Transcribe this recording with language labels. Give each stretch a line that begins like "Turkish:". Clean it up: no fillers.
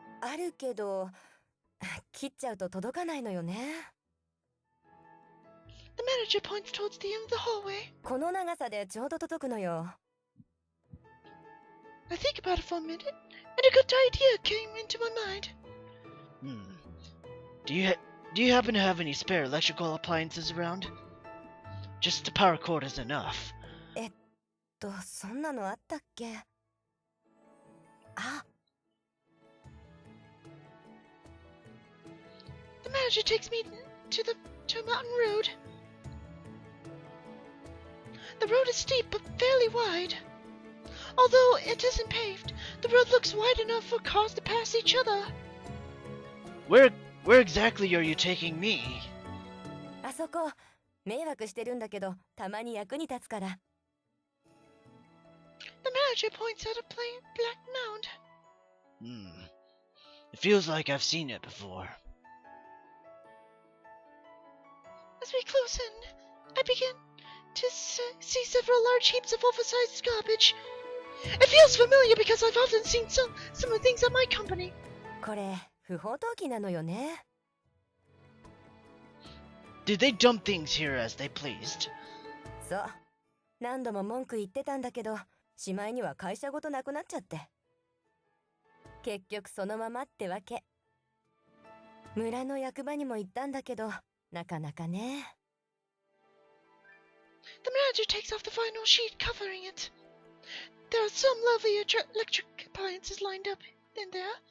Japanese: あるけど、切っちゃうと届かないのよね。
English: The manager points towards the end of the hallway.
Japanese: この長さでちょうど届くのよ。
English: I think about it for a minute, and a good idea came into my mind. Do you happen to have any spare electrical appliances around? Just a power cord is enough.
Japanese: そんなのあったっけ？あ。
English: The manager takes me to a mountain road. The road is steep but fairly wide. Although it isn't paved, the road looks wide enough for cars to pass each other. Where exactly are you taking me?
Japanese: あそこ、迷惑してるんだけど、たまに役に立つから。
English: The manager points at a plain black mound. It feels like I've seen it before. As we close in, I begin to see several large heaps of oversized garbage. It feels familiar because I've often seen similar things at my company.
Japanese: これ不法投棄なのよね。
English: Did they dump things here as they pleased?
Japanese: そう。何度も文句言ってたんだけど、しまいには会社ごとなくなっちゃって。結局そのままってわけ。村の役場にも行ったんだけど、なかなかね。
English: The manager takes off the vinyl sheet covering it. There are some lovely electric appliances lined up in there.